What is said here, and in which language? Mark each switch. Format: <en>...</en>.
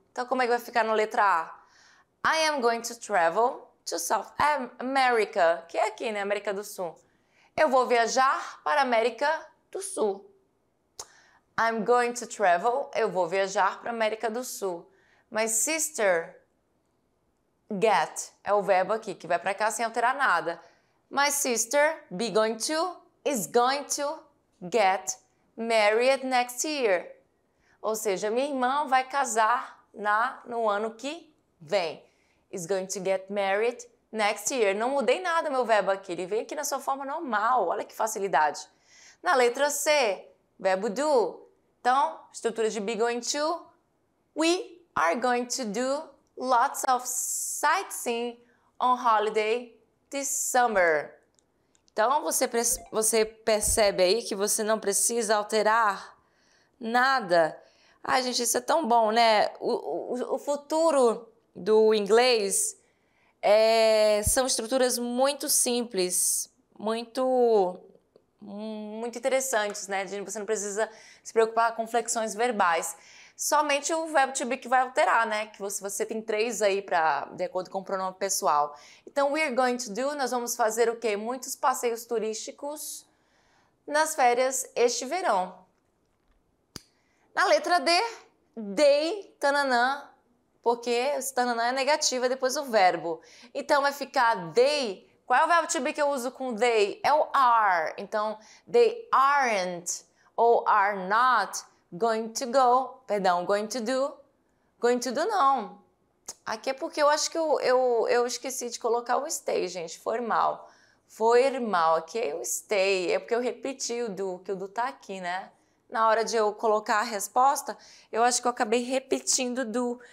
<pt>Então, como é que vai ficar na letra A?</pt> <en>I am going to travel to South America,</en> <pt>que é aqui, né? América do Sul. Eu vou viajar para a América do Sul.</pt> <en>I'm going to travel,</en> <pt>eu vou viajar para a América do Sul.</pt> <en>My sister, get,</en> <pt>é o verbo aqui, que vai para cá sem alterar nada.</pt> <en>My sister, be going to, is going to get married next year.</en> <pt>Ou seja, minha irmã vai casar no ano que vem.</pt> <en>Is going to get married next year.</en> <pt>Não mudei nada meu verbo aqui, ele vem aqui na sua forma normal, olha que facilidade. Na letra C, verbo do. Então, estrutura de</pt> <en>be going to, we are going to do lots of sightseeing on holiday this summer.</en> <pt>Então, você percebe aí que você não precisa alterar nada. Ai, gente, isso é tão bom, né? O futuro do inglês são estruturas muito simples, muito interessantes, né? Você não precisa se preocupar com flexões verbais. Somente o verbo to be que vai alterar, né? Que você tem 3 aí de acordo com o pronome pessoal. Então,</pt> <en>we're going to do,</en> <pt>nós vamos fazer o quê? Muitos passeios turísticos nas férias este verão. Na letra D, they, tananã, porque esse tananã é negativa depois do verbo. Então, vai ficar they. Qual é o verbo to be que eu uso com they? É o are.</pt> <en>Então, they aren't ou are not going to go.</en> <pt>Perdão,</pt> <en>going to do. Going to do não.</en> <pt>Aqui é porque eu acho que eu esqueci de colocar o stay, gente. Foi mal. Foi mal. Aqui é o stay. É porque eu repeti o do, que o do tá aqui, né? Na hora de eu colocar a resposta, eu acho que eu acabei repetindo do.</pt>